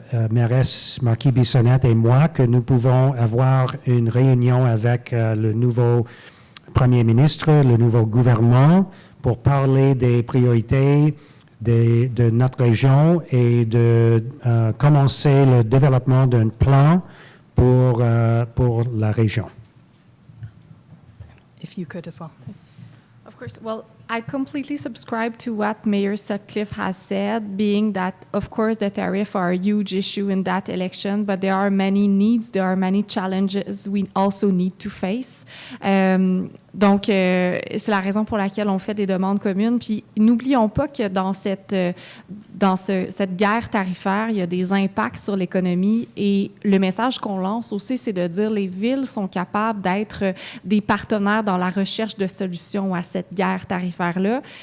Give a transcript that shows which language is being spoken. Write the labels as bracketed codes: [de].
[fr] mairesse Marquis-Bissonnette et moi, que nous pouvons avoir une réunion avec le nouveau Premier ministre, le nouveau gouvernement, pour parler des priorités de notre région et de commencer le développement d'un plan pour la région. [en] If you could as well. Of course. Well, I completely subscribe to what Mayor Sutcliffe has said, being that, of course, the tariffs are a huge issue in that election, but there are many needs, there are many challenges we also need to face. [fr] Donc, c'est la raison pour laquelle on fait des demandes communes. Puis, n'oublions pas que dans cette guerre tarifaire, il y a des impacts sur l'économie. Et le message qu'on lance aussi, c'est de dire que les villes sont capables d'être des partenaires dans la recherche de solutions à cette guerre tarifaire-là.